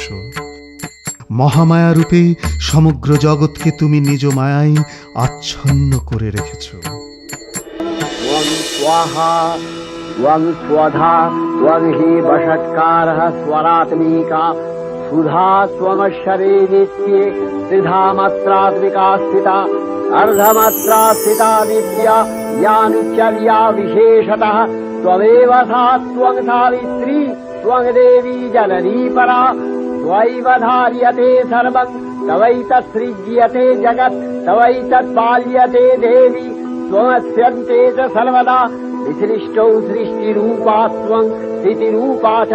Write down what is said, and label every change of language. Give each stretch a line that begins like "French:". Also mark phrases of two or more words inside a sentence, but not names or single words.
Bangla: মহামায়া রূপে সমগ্র জগৎকে তুমি নিজ মায়ায় আচ্ছন্ন করে রেখেছ।
Sanskrit: ত্বং স্বাহা ত্বং স্বধা ত্বং হি বষৎকারः স্বরাত্মিকা সুধা ত্বমশ্বরে নিত্যে ত্রিধা মাত্রাত্মিকা স্থিতা अर्धमात्रा स्थिता नित्या या नित्यल्या विशेषतः त्वमेव सा त्वं सावित्री त्वं देवी जननी परा त्वैव धार्यते सर्वं तवैतत्सृज्यते जगत् तवैतत्पाल्यते देवी त्वमस्यन्ते च सर्वदा विसृष्टौ सृष्टिरूपा त्वं स्थितिरूपा च